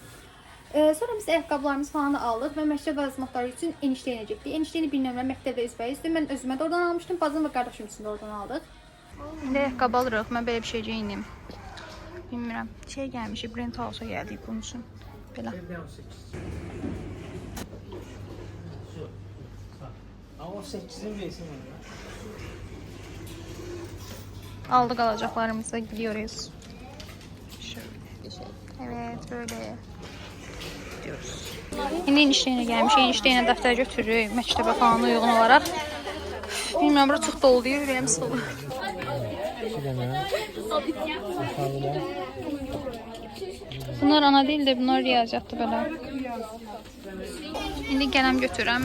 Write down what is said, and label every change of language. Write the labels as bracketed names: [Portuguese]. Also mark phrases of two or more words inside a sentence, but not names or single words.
[Azerbaijani] Sonra biz ayaqqabılarımızı falan da aldıq və məktəb vəzifələri üçün eniştəyinə getdik. Eniştəyini bir nömrə məktəbdə üzbəyüzdür. Mən özümə də oradan almışdım, bacım və qardaşım üçün də oradan aldıq. İndi ayaqqabı alırıq, mən belə bir şey geyinim. Bilmirəm, şey gəlmişik, Brent House-a gəldik bunun üçün. Belə. [Turkish] Aldık alacaklarımıza gidiyoruz. Evet, böyle gidiyoruz. [Azerbaijani] İndi eniştəyinə gəlmişik, eniştəyinə dəftər götürürük, məktəbə falan uyğun olaraq. Bilmirəm, bura çox dolu deyir, ürəyim sıxılır. Bunlar [Turkish] ana değil de [Azerbaijani] bunlar riyaziyyatdır belə. İndi qələm götürürəm.